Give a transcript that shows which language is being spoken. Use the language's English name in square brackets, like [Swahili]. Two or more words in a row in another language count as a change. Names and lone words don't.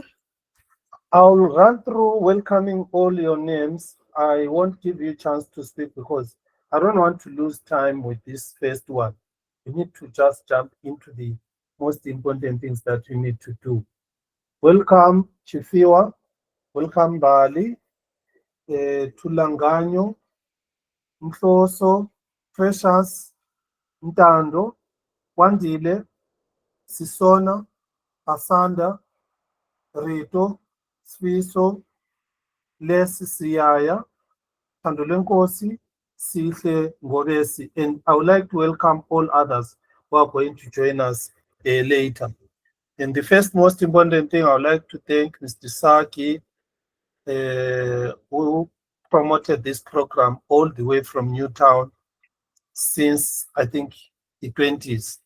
[English] I'll run through welcoming all your names. I won't give you a chance to speak because I don't want to lose time with this first one. You need to just jump into the most important things that you need to do. Welcome, Chifiwa. Welcome, Bali. Tulanganyo. Mhloso. Precious. Ntando. Wandile. Sisona. Asanda. Rito, Sfiso, Les Siyaya, Tandolenkosi, Sihle Ngoresi, and I would like to welcome all others who are going to join us later. And the first most important thing, I would like to thank Mr. Saki, who promoted this program all the way from Newtown since, I think, the 20s.